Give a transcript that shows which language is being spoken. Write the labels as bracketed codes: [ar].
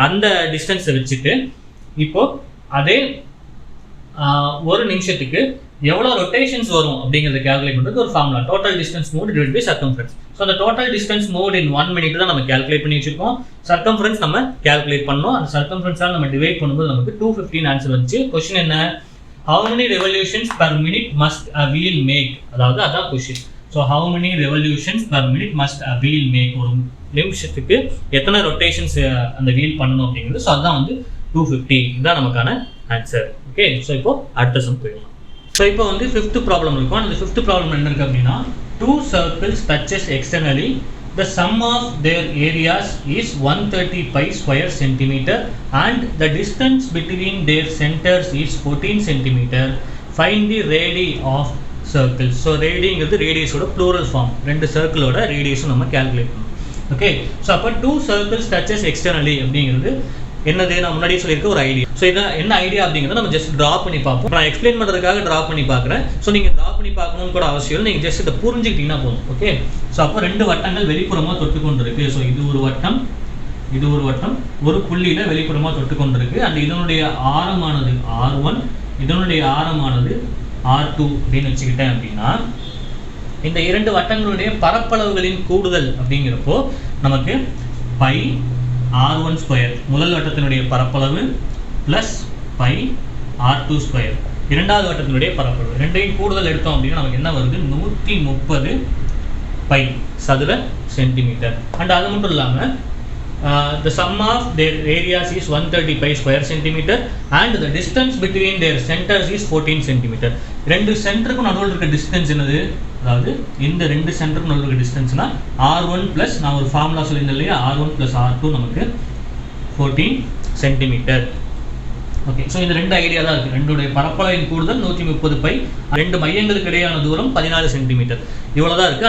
[ta] அந்த டிஸ்டன்ஸை வச்சுட்டு இப்போ அதே ஒரு நிமிஷத்துக்கு எவ்வளோ ரொட்டேஷன்ஸ் வரும் அப்படிங்கிறத கேல்குலேட் பண்ணுறது ஒரு formula. Total distance moved divide by circumference. So அந்த டோட்டல் டிஸ்டன்ஸ் மூவ்ட் இன் 1 minute தான் நம்ம கேல்குலேட் பண்ணி வச்சிருக்கோம். சர்க்கம்ஃபரன்ஸ் நம்ம கேல்குலேட் பண்ணோம். அந்த சர்க்கம்ஃபரன்ஸால் நம்ம டிவைட் பண்ணும்போது நமக்கு 215 ஆன்சர் வந்துச்சு. கொஸ்டின் என்ன? [en] how many revolutions per minute must a wheel make? [ta] அதாவது அதான் question. [en] So how many revolutions per minute must a wheel make? [ta] ஒரு நிமிஷத்துக்கு எத்தனை ரொட்டேஷன்ஸ் அந்த வீல் பண்ணணும் அப்படிங்கிறது. ஸோ அதுதான் வந்து 250. இதுதான் நமக்கான ஆன்சர். ஓகே, ஸோ இப்போ அடுத்த சம் போயிடலாம். ஸோ இப்போ வந்து 5th ப்ராப்ளம் இருக்கும். அந்த 5th ப்ராப்ளம் என்ன இருக்குது அப்படின்னா [en] 2 circles touches externally. The sum of their areas is 130 pi square centimeter and the distance between their centers is 14 centimeter. Find the radii of circles. [ta] So ரேடிங்கிறது ரேடியஸோட plural form. 2 சர்க்கிளோட ரேடியஸும் நம்ம calculate பண்ணணும். Okay, so அப்போ [en] 2 circles touches externally [ta] அப்படிங்கிறது என்னது? நான் முன்னாடியே சொல்லியிருக்க ஒரு idea. So இதான் என்ன ஐடியா அப்படிங்கிறத நம்ம ஜஸ்ட் ட்ரா பண்ணி பார்ப்போம். நான் எக்ஸ்பிளைன் பண்ணுறதுக்காக ட்ரா பண்ணி பார்க்குறேன். ஸோ நீங்கள் ட்ரா பண்ணி பார்க்கணும்னு கூட அவசியம் இல்லை. நீங்கள் ஜஸ்ட் இதை புரிஞ்சுக்கிட்டீங்கன்னா போதும். ஓகே, ஸோ அப்போ 2 வட்டங்கள் வெளிப்புறமாக தொட்டு கொண்டு இருக்கு. ஸோ இது ஒரு வட்டம், இது ஒரு வட்டம், ஒரு புள்ளியில் வெளிப்புறமாக தொட்டு கொண்டு இருக்கு. அண்ட் இதனுடைய ஆரமானது R1, இதனுடைய ஆரமானது R2 அப்படின்னு வச்சுக்கிட்டேன் அப்படின்னா இந்த 2 வட்டங்களுடைய பரப்பளவுகளின் கூடுதல் அப்படிங்கிறப்போ நமக்கு பை R1 ஸ்கொயர் முதல் வட்டத்தினுடைய பரப்பளவு ப்ளஸ் பை R2 ஸ்கொயர் இரண்டாவது வட்டத்தினுடைய பரப்பளவு. ரெண்டையும் கூடுதல் எடுத்தோம் அப்படின்னா நமக்கு என்ன வருது? 130 பை சதுர சென்டிமீட்டர். அண்ட் அது மட்டும் இல்லாமல் [en] the sum of their areas is 130 pi square centimeter and the distance between their centers is 14 centimeter. [ta] 2 சென்டருக்கும் நடுவில் இருக்க டிஸ்டன்ஸ் என்னது? அதாவது இந்த 2 சென்டருக்கும் நடுவில் இருக்க டிஸ்டன்ஸ்னா R1 ப்ளஸ் நான் ஒரு ஃபார்முலா சொல்லியிருந்தேன் இல்லையா, R1 ப்ளஸ் R2 நமக்கு 14 சென்டிமீட்டர். ஓகே, ஸோ இந்த 2 ஐடியா தான் இருக்குது. 2 பரப்பளவின் கூடுதல் 130 பை, 2 மையங்களுக்கு இடையான தூரம் 14 சென்டிமீட்டர். இவ்வளோ தான் இருக்குது.